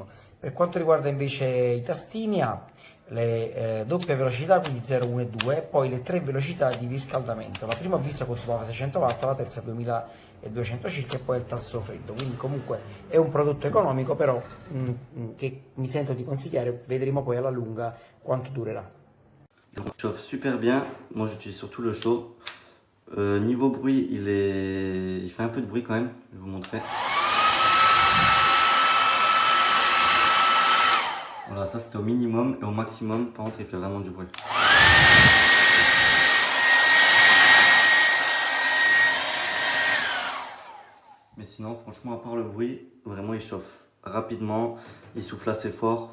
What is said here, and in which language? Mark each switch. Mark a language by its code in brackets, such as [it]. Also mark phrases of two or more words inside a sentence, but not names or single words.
[it] Per quanto riguarda invece i tastini, ha le doppie velocità, quindi 0, 1 e 2, e poi le tre velocità di riscaldamento. La prima ho visto consumava 600 watt, la terza 2200 circa, e poi il tasto freddo. Quindi comunque è un prodotto economico, però che mi sento di consigliare. Vedremo poi alla lunga quanto durerà. [fr] Il chauffe super bien, moi j'utilise surtout le chaud. Niveau bruit, il fait un peu de bruit quand même, je vais vous montrer. Voilà, ça c'était au minimum, et au maximum, par contre, il fait vraiment du bruit. Mais sinon, franchement, à part le bruit, vraiment il chauffe rapidement, il souffle assez fort.